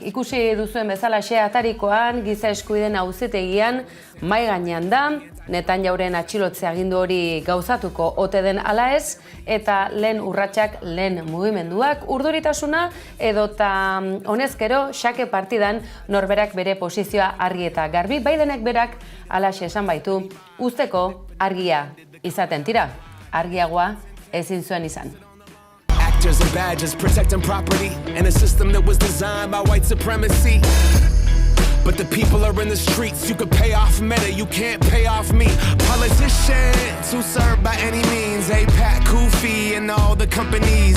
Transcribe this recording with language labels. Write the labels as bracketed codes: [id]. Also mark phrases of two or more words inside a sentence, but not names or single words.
[eu] Ikusi duzuen bezalaxe atarikoan, Giza Eskubideen Auzitegian mahai gainean da, Netanyauren atxilotze agindu hori gauzatuko ote den ala ez, eta lehen urratsak, lehen mugimenduak, urduritasuna edota honezkero xake partidan norberak bere posizioa argi eta garbi, Bidenek berak alaxe esan baitu, uzteko argia izaten tira, argiagoa ezin zuen izan. [en] Actors and badges protecting property in a system that was designed by white supremacy. But the people are in the streets. You could pay off Meta, you can't pay off me. Politicians who serve by any means, APAC, Kufi, and all the companies.